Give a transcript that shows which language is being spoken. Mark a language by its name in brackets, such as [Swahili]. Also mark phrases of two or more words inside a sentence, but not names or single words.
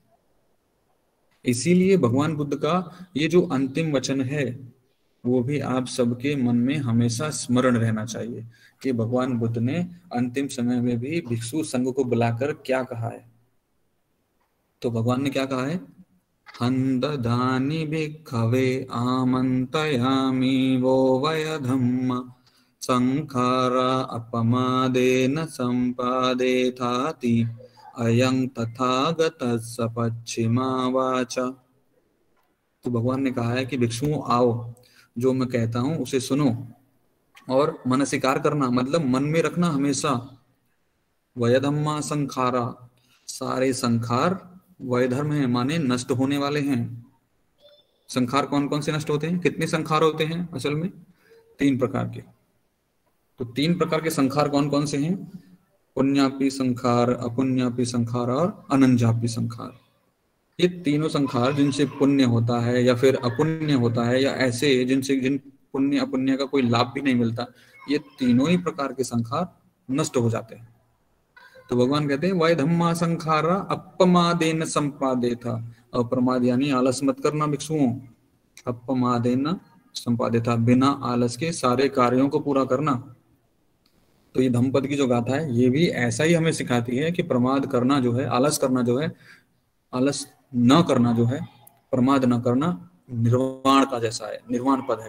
[Hindi] इसीलिए भगवान बुद्ध का ये जो अंतिम वचन है वो भी आप सबके मन में हमेशा स्मरण रहना चाहिए कि भगवान बुद्ध ने अंतिम समय में भी भिक्षु संघ को बुलाकर क्या कहा है। तो भगवान ने क्या कहा है? [Pali] हन्ददानि भिक्खवे आमन्तयामि वो वय धम्म संखारा अपमादेन सम्पादेथाति अयं तथागतस्य पश्चिमा वाचा। [Hindi] तो भगवान ने कहा है कि भिक्षुओं आओ, जो मैं कहता हूं उसे सुनो और मन स्वीकार करना, मतलब मन में रखना हमेशा। [Pali] वयधम्मा संखारा, [Hindi] सारे संखार वय धर्म है, माने नष्ट होने वाले हैं। संखार कौन कौन से नष्ट होते हैं? कितने संखार होते हैं असल में? 3 प्रकार के। तो 3 प्रकार के संखार कौन कौन से हैं? [Pali] पुण्यापि संखार, अपुण्यापि संखार और अनंजापि संखार। [Hindi] ये तीनों संखार जिनसे पुण्य होता है या फिर अपुण्य होता है, या ऐसे जिनसे जिन पुण्य अपुण्य का कोई लाभ भी नहीं मिलता, ये तीनों ही प्रकार के संखार नष्ट हो जाते हैं। तो भगवान कहते हैं [Pali] वय धम्मा संखारा अपमादेन संपादेथा। [Hindi] अप्रमाद यानी आलस मत करना भिक्षुओं। [Pali] अपमादेन संपादेथा, [Hindi] बिना आलस के सारे कार्यों को पूरा करना। तो ये धम्मपद की जो गाथा है ये भी ऐसा ही हमें सिखाती है कि प्रमाद करना जो है, आलस करना जो है, आलस न करना जो है, प्रमाद न करना निर्वाण का जैसा है, निर्वाण पद है।